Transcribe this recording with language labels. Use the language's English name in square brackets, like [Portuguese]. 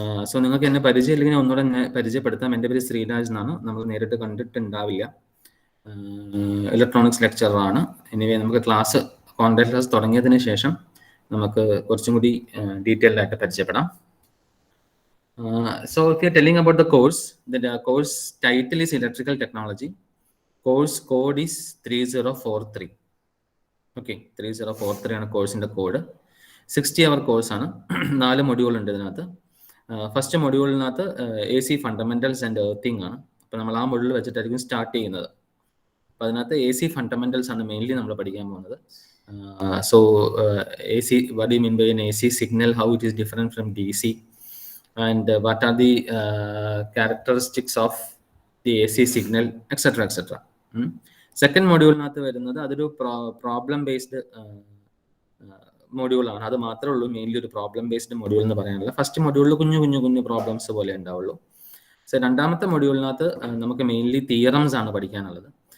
[Malayalam] So നിങ്ങൾക്ക് എന്നെ പരിചയമില്ലെങ്കിൽ ഒന്നുകൂടെ എന്നെ പരിചയപ്പെടുത്താം. എൻ്റെ പേര് ശ്രീരാജ് എന്നാണ്. നമ്മൾ നേരിട്ട് കണ്ടിട്ടുണ്ടാവില്ല. ഇലക്ട്രോണിക്സ് ലെക്ചറാണ്. എനിവേ നമുക്ക് ക്ലാസ് കോൺടാക്ട് ക്ലാസ് തുടങ്ങിയതിന് ശേഷം നമുക്ക് കുറച്ചും കൂടി ഡീറ്റെയിൽഡ് ആയിട്ട് പരിചയപ്പെടാം. [English] So if you are telling about the course, the course title is electrical technology. Course code is 3043. [Malayalam] Okay, 3043 ആണ് കോഴ്സിൻ്റെ കോഡ്. 60-hour കോഴ്സാണ്. 4 മൊഡ്യൂൾ ഉണ്ട് ഇതിനകത്ത്. First മൊഡ്യൂളിനകത്ത് AC fundamentals and earthing ആണ്. അപ്പോൾ നമ്മൾ ആ മൊഡ്യൂൾ വെച്ചിട്ടായിരിക്കും സ്റ്റാർട്ട് ചെയ്യുന്നത്. അപ്പോൾ അതിനകത്ത് AC ഫണ്ടമെന്റൽസ് ആണ് മെയിൻലി നമ്മൾ പഠിക്കാൻ പോകുന്നത്. [English] So AC, what do you mean by an AC signal, how it is different from DC, and what are the characteristics of the AC signal, etc. etc. [Malayalam] Second മൊഡ്യൂളിനകത്ത് വരുന്നത് അതൊരു problem based മൊഡ്യൂളാണ്. അത് മാത്രമേ ഉള്ളൂ mainly ഒരു problem based module എന്ന് പറയാനുള്ള. First മൊഡ്യൂളിൽ കുഞ്ഞു പ്രോബ്ലംസ് പോലെ ഉണ്ടാവുള്ളൂ. സോ രണ്ടാമത്തെ മൊഡ്യൂളിനകത്ത് നമുക്ക് മെയിൻലി തിയറംസ് ആണ് പഠിക്കാനുള്ളത്.